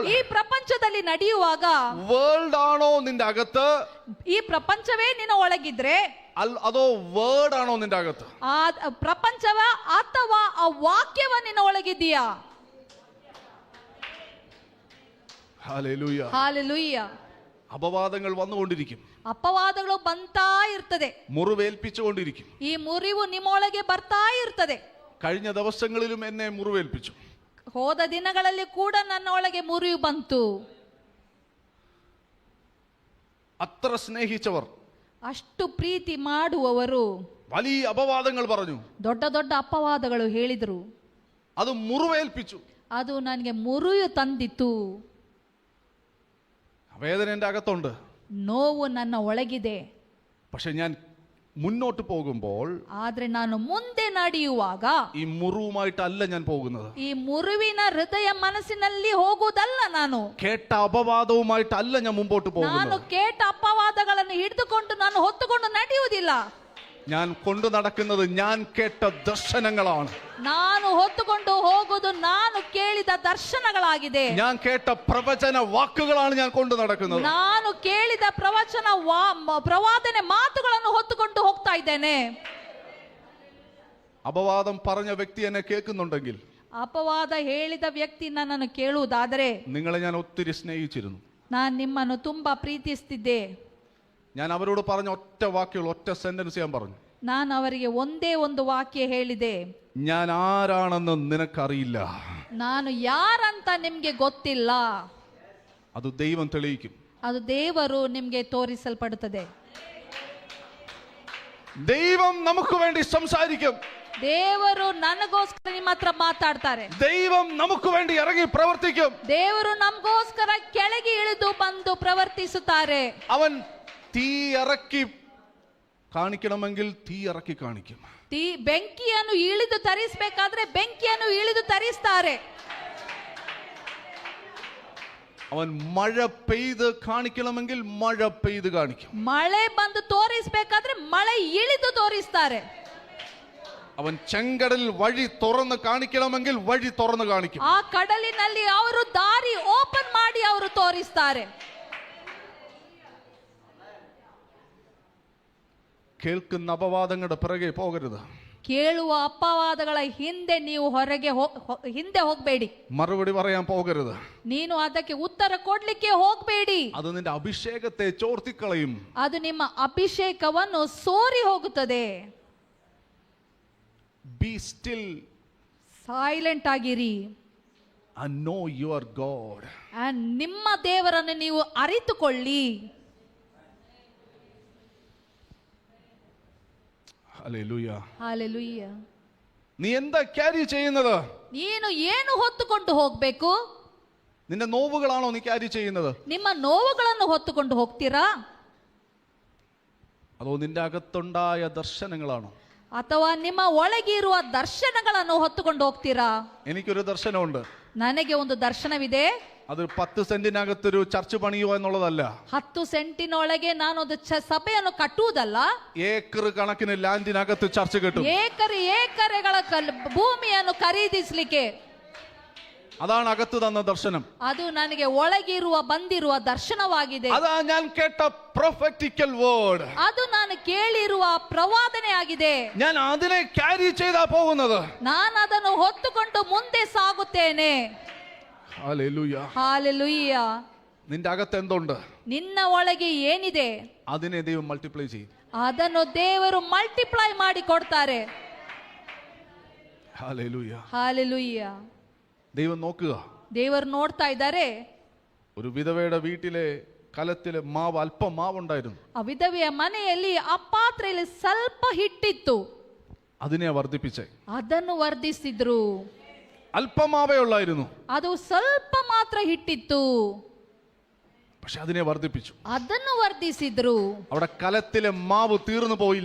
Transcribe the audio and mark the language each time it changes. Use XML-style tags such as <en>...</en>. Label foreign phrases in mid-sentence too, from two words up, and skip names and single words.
<kn>ಈ ಪ್ರಪಂಚದಲ್ಲಿ ನಡೆಯುವಾಗ,</kn> <ml>വേൾഡ് ആണോ നിന്റെ അകത്ത്?</ml> <kn>ಈ ಪ್ರಪಂಚವೇ ನಿನ್ನ ಒಳಗಿದ್ರೆ,</kn> <ml>അതോ വേർഡ് ആണോ നിന്റെ അകത്ത്?</ml> <kn>ಆ ಪ್ರಪಂಚವ ಅಥವಾ ಆ ವಾಕ್ಯವ ನಿನ್ನ ಒಳಗಿದೆಯಾ?</kn> <ml>ഹല്ലേലൂയ,</ml> <kn>ಹಾಲೆಲೂಯ.</kn> <ml>അപവാദങ്ങൾ വന്നുകൊണ്ടിരിക്കും,</ml> <kn>ಅಪವಾದಗಳು ಬಂತಾ ಇರ್ತದೆ,</kn> <ml>മുറിവേൽപ്പിച്ചുകൊണ്ടിരിക്കും.</ml> <kn>ಈ ಮುರಿವು ನಿಮ್ಮೊಳಗೆ ಬರ್ತಾ ಇರ್ತದೆ.</kn> <ml>കഴിഞ്ഞ ദിവസങ്ങളിലും എന്നെ മുറിവേൽപ്പിച്ചു.</ml> <kn>ಹೋದ ದಿನಗಳಲ್ಲಿ ಕೂಡ ನನ್ನ ಒಳಗೆ ಮುರಿವು ಬಂತು.</kn> <ml>അത്ര സ്നേഹിച്ചവർ,</ml> <kn>ಅಷ್ಟು ಪ್ರೀತಿ ಮಾಡುವವರು</kn> <ml>വലിയ അപവാദങ്ങൾ പറഞ്ഞു,</ml> <kn>ದೊಡ್ಡ ದೊಡ್ಡ ಅಪವಾದಗಳು ಹೇಳಿದರು.</kn> <ml>അത് മുറിവേൽപ്പിച്ചു.</ml> <kn>ಅದು ನನಗೆ ಮುರಿವು ತಂದಿತ್ತು.</kn> <ml>വേദന എൻ്റെ അകത്തുണ്ട്,</ml> <kn>ನೋವು ನನ್ನ ಒಳಗಿದೆ.</kn> <ml>പക്ഷെ ഞാൻ മുന്നോട്ട് പോകുമ്പോൾ,</ml> <kn>ಆದ್ರೆ ನಾನು ಮುಂದೆ ನಡೆಯುವಾಗ</kn> <ml>ഈ മുറിവുമായിട്ടല്ല ഞാൻ പോകുന്നത്.</ml> <kn>ಈ ಮುರುವಿನ ಹೃದಯ ಮನಸ್ಸಿನಲ್ಲಿ ಹೋಗುವುದಲ್ಲ. ನಾನು</kn> <ml>കേട്ട അപവാദവുമായിട്ടല്ല ഞാൻ മുമ്പോട്ട്</ml> <kn>ನಾನು</kn> <ml>പോകുന്നത്.</ml> <kn>ಕೇಟ ಅಪವಾದಗಳನ್ನು ಹಿಡಿದುಕೊಂಡು ನಾನು ಹೊತ್ತುಕೊಂಡು ನಡೆಯುವುದಿಲ್ಲ.</kn> <ml>ഞാൻ കൊണ്ടു നടക്കുന്നത് ഞാൻ കേട്ട ദർശനങ്ങളാണ്.</ml> <kn>ನಾನು ಹೊತ್ತುಕೊಂಡು ಹೋಗುವುದು ನಾನು ಕೇಳಿದ ದರ್ಶನಗಳಾಗಿದೆ.</kn> <ml>ഞാൻ കേട്ട പ്രവചന വാക്കുകളാണ് ഞാൻ കൊണ്ടു നടക്കുന്നത്.</ml> <kn>ನಾನು ಕೇಳಿದ ಪ್ರವಾದನೆ ಮಾತುಗಳನ್ನು ಹೊತ್ತುಕೊಂಡು ಹೋಗ್ತಾ ಇದ್ದೇನೆ.</kn> <ml>അപവാദം പറഞ്ഞ വ്യക്തി എന്നെ കേൾക്കുന്നുണ്ടെങ്കിൽ,</ml> <kn>ಅಪವಾದ ಹೇಳಿದ ವ್ಯಕ್ತಿ ನನ್ನನ್ನು ಕೇಳುವುದಾದರೆ,</kn> <ml>നിങ്ങളെ ഞാൻ ഒത്തിരി സ്നേഹിച്ചിരുന്നു,</ml> <kn>ನಾನು ನಿಮ್ಮನ್ನು ತುಂಬಾ ಪ್ರೀತಿಸ್ತಿದ್ದೆ.</kn> <ml>ഞാൻ അവരോട് പറഞ്ഞ ഒറ്റ വാക്കുകൾ, ഒറ്റ സെന്റൻസ് ഞാൻ പറഞ്ഞു,</ml> <kn>ನಾನು ಅವರಿಗೆ ಒಂದೇ ಒಂದು ವಾಕ್ಯ ಹೇಳಿದೆ,</kn> <ml>ഞാൻ ആരാണെന്ന് നിനക്കറിയില്ല,</ml> <kn>ನಾನು ಯಾರಂತ ನಿಮ್ಗೆ ಗೊತ್ತಿಲ್ಲ,</kn> <ml>അത് ദൈവം തെളിയിക്കും.</ml> <kn>ಅದು ದೇವರು ನಿಮ್ಗೆ ತೋರಿಸಲ್ಪಡುತ್ತದೆ.</kn> <ml>ദൈവം നമുക്ക് വേണ്ടി സംസാരിക്കും,</ml> <kn>ದೇವರು ನನಗೋಸ್ಕರ ನಿಮ್ಮ ಹತ್ರ ಮಾತಾಡ್ತಾರೆ,</kn> <ml>ദൈവം നമുക്ക് വേണ്ടി ഇറങ്ങി പ്രവർത്തിക്കും.</ml> <kn>ದೇವರು ನಮಗೋಸ್ಕರ ಕೆಳಗೆ ಇಳಿದು ಬಂದು ಪ್ರವರ್ತಿಸುತ್ತಾರೆ.</kn> <ml>അവൻ തീ ഇറക്കി കാണിക്കണമെങ്കിൽ തീ ഇറക്കി കാണിക്കും.</ml> <kn>ಬೆಂಕಿಯನ್ನು ಇಳಿದು ತರಿಸಬೇಕಾದ್ರೆ ಬೆಂಕಿಯನ್ನು ಇಳಿದು ತರಿಸ್ತಾರೆ.</kn> <ml>അവൻ മഴ പെയ്ത് കാണിക്കണമെങ്കിൽ മഴ പെയ്ത് കാണിക്കും.</ml> <kn>ಮಳೆ ಬಂದು ತೋರಿಸಬೇಕಾದ್ರೆ ಮಳೆ ಇಳಿದು ತೋರಿಸ್ತಾರೆ.</kn> <ml>അവൻ ചെങ്കടലിൽ വഴി തുറന്ന് കാണിക്കണമെങ്കിൽ വഴി തുറന്ന് കാണിക്കും.</ml> <kn>ಆ ಕಡಲಿನಲ್ಲಿ ಅವರು ದಾರಿ ಓಪನ್ ಮಾಡಿ ಅವರು ತೋರಿಸ್ತಾರೆ.</kn> <ml>കേൾക്കുന്ന അപവാദങ്ങളുടെ പിറകെ പോകരുത്.</ml> <kn>ಕೇಳುವ ಅಪವಾದಗಳ ಹಿಂದೆ ನೀವು ಹಿಂದೆ ಹೋಗಬೇಡಿ.</kn> <ml>മറുപടി പറയാൻ പോകരുത്.</ml> <kn>ನೀನು ಅದಕ್ಕೆ ಉತ್ತರ ಕೊಡ್ಲಿಕ್ಕೆ ಹೋಗಬೇಡಿ.</kn> <ml>അത് നിന്റെ അഭിഷേകത്തെ ചോർത്തിക്കളയും.</ml> <kn>ಅದು ನಿಮ್ಮ ಅಭಿಷೇಕವನ್ನು ಸೋರಿ ಹೋಗುತ್ತದೆ.</kn> <en>Be still</en> <kn>ಸೈಲೆಂಟ್ ಆಗಿರಿ.</kn> <en>and know your God.</en> <kn>ನಿಮ್ಮ ದೇವರನ್ನು ನೀವು ಅರಿತುಕೊಳ್ಳಿ.</kn> <ml>ഹല്ലേലൂയ.</ml> <kn>ಹಲ್ಲೆಲೂಯ.</kn> <ml>നീ എന്താ ക്യാരി ചെയ്യുന്നത്?</ml> <kn>ನೀನು ಏನು ಹೊತ್ತುಕೊಂಡು ಹೋಗಬೇಕು?</kn> <ml>നിന്റെ നോവുകളാണോ നീ ക്യാരി ചെയ്യുന്നത്?</ml> <kn>ನಿಮ್ಮ ನೋವುಗಳನ್ನು ಹೊತ್ತುಕೊಂಡು ಹೋಗ್ತೀರಾ?</kn> <ml>അതോ നിന്റെ അകത്തുണ്ടായ ദർശനങ്ങളാണോ?</ml> <kn>ಅಥವಾ ನಿಮ್ಮ ಒಳಗಿರುವ ದರ್ಶನಗಳನ್ನು ಹೊತ್ತುಕೊಂಡು ಹೋಗ್ತೀರಾ?</kn> <ml>എനിക്കൊരു ദർശനമുണ്ട്.</ml> <kn>ನನಗೆ ಒಂದು ದರ್ಶನವಿದೆ.</kn> <ml>അത് 10 സെന്റിനകത്തൊരു ചർച്ച് പണിയുക എന്നുള്ളതല്ല.</ml> <kn>10 ಸೆಂಟಿನೊಳಗೆ ನಾನು ಒಂದು ಸಭೆಯನ್ನು ಕಟ್ಟುವುದಲ್ಲ.</kn> <ml>ഏക്കർ കണക്കിന് ലാൻഡിനകത്ത് ചർച്ച് കെട്ടും.</ml> <kn>ಏಕರೆಗಳ ಭೂಮಿಯನ್ನು ಖರೀದಿಸಲಿಕ್ಕೆ.</kn> <ml>അതാണ് അകത്ത് തന്ന ദർശനം.</ml> <kn>ಅದು ನನಗೆ ಒಳಗಿರುವ ಬಂದಿರುವ ದರ್ಶನವಾಗಿದೆ.</kn> <ml>അതാ ഞാൻ കേട്ട</ml> <en>prophetical word.</en> <kn>ಅದು ನಾನು ಕೇಳಿರುವ ಪ್ರವಾದನೆ ಆಗಿದೆ.</kn> <ml>ഞാൻ അതിനെ ക്യാരി ചെയ്താ പോകുന്നത്.</ml> <kn>ನಾನು ಅದನ್ನು ಹೊತ್ತುಕೊಂಡು ಮುಂದೆ ಸಾಗುತ್ತೇನೆ.</kn> <ml>ഹല്ലേലൂയ.</ml> <kn>ಹಲ್ಲೆಲೂಯ.</kn> <ml>നിന്റെ അകത്ത് എന്തുണ്ട്?</ml> <kn>ನಿನ್ನ ಒಳಗೆ ಏನಿದೆ</kn> <ml>അതിനെ ദൈവം മൾട്ടിപ്ലൈ ചെയ്യും.</ml> <kn>ಅದನ್ನು ದೇವರು ಮಲ್ಟಿಪ್ಲೈ ಮಾಡಿ ಕೊಡ್ತಾರೆ.</kn> <ml>ഹല്ലേലൂയ.</ml> <kn>ಹಲ್ಲೆಲೂಯ.</kn> <ml>ദൈവം നോക്കുക.</ml> <kn>ದೇವರು ನೋಡ್ತಾ ಇದ್ದಾರೆ.</kn> <ml>ഒരു വിധവയുടെ വീട്ടിലെ കലത്തിലെ മാവ്, അല്പം മാവുണ്ടായിരുന്നു.</ml> <kn>ಆ ವಿಧವೆಯ ಮನೆಯಲ್ಲಿ ಆ ಪಾತ್ರೆಯಲ್ಲಿ ಸ್ವಲ್ಪ ಹಿಟ್ಟಿತ್ತು.</kn> <ml>അതിനെ വർദ്ധിപ്പിച്ചേ.</ml> <kn>ಅದನ್ನು ವರ್ಧಿಸಿದ್ರು.</kn> <ml>അല്പമാവേ ഉള്ളായിരുന്നു.</ml> <kn>ಅದು ಸ್ವಲ್ಪ ಮಾತ್ರ ಹಿಟ್ಟಿತ್ತು.</kn> <ml>പക്ഷെ അതിനെ വർദ്ധിപ്പിച്ചു.</ml> <kn>ಅದನ್ನು ವರ್ಧಿಸಿದ್ರು.</kn> <ml>അവിടെ കലത്തിലെ മാവ് തീർന്നു പോയില്ല.</ml>